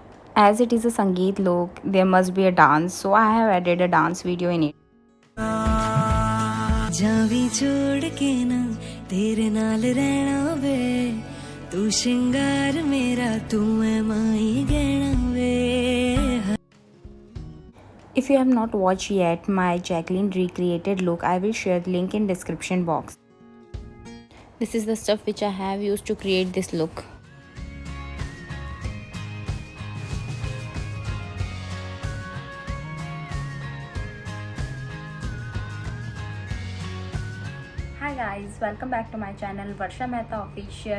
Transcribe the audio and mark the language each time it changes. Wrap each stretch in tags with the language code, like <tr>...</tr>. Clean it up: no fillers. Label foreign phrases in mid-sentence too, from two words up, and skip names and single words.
<en>As it is a Sangeet look, there must be a dance, so I have added a dance video in it.</en> <pa>ਜਾਵੀਂ ਛੱਡ ਕੇ ਨਾ ਤੇਰੇ ਨਾਲ ਰਹਿਣਾ ਵੇ ਤੂ ਸ਼ਿੰਗਾਰ ਮੇਰਾ ਤੂ ਹੈ ਮਾਈ ਗਹਿਣਾ ਵੇ.</pa> <en>If you have not watched yet my Jacqueline recreated look, I will share the link in description box. This is the stuff which I have used to create this look. Hi guys, welcome back to my channel Varsha Mehta Official.</en>